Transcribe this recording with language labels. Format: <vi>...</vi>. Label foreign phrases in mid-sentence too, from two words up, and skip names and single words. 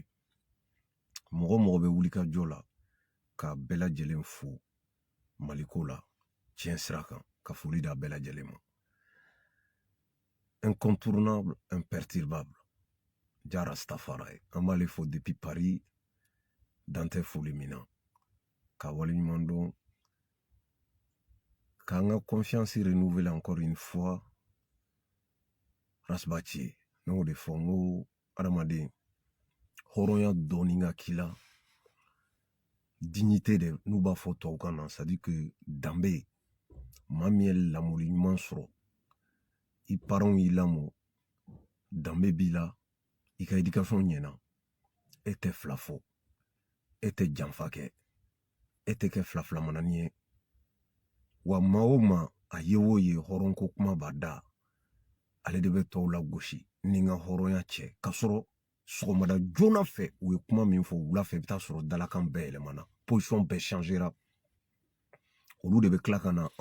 <bm>Mɔgɔ mɔgɔ bɛ wuli ka jɔ la ka bɛɛ lajɛlen fo Mali ko la tiɲɛ sira kan ka foli d'a bɛɛ lajɛlen ma.</bm> <fr>Incontournable, imperturbable.</fr> <bm>Ja Rastafari an b'ale fo depuis Paris dan tɛ foli min na ka waleɲuman dɔn k'an ka</bm> <fr>confiance renouveler encore une fois</fr> <bm>Rasbati n'o de fɔ n ko adamaden hɔrɔnya dɔɔni ka k'i</bm> <fr>la dignité</fr> <bm>de n'u b'a fɔ tubabukan na</bm> <fr>c'est à dire que</fr> <bm>danbe maa min ye lamɔli ɲuman sɔrɔ i parents y'i lamɔ danbe b'i la i ka éducation ɲɛna e tɛ fila fɔ e tɛ janfa kɛ e tɛ kɛ filafilamanani ye wa maa o maa a ye o ye hɔrɔnko kuma b'a da ale de bɛ tɔw la gosi ni ka hɔrɔnya cɛ ka sɔrɔ sɔgɔmada joona fɛ u ye kuma min fɔ wula fɛ i bɛ taa sɔrɔ dalakan bɛɛ yɛlɛmana position bɛɛ changera olu de bɛ tila ka na</bm>